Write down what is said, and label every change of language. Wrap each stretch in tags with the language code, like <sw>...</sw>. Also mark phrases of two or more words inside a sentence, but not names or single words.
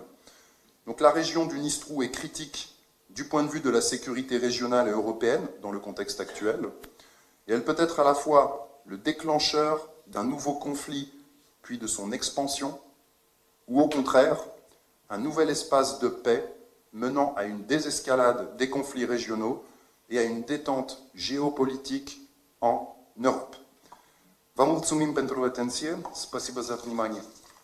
<fr>Donc la région du Dnistrou est critique du point de vue de la sécurité régionale et européenne dans le contexte actuel, et elle peut être à la fois le déclencheur d'un nouveau conflit, puis de son expansion, ou au contraire, un nouvel espace de paix menant à une désescalade des conflits régionaux et à une détente géopolitique en Europe.</fr> <ro>Vă mulțumim pentru atenție,</ro> <ru>спасибо за внимание.</ru>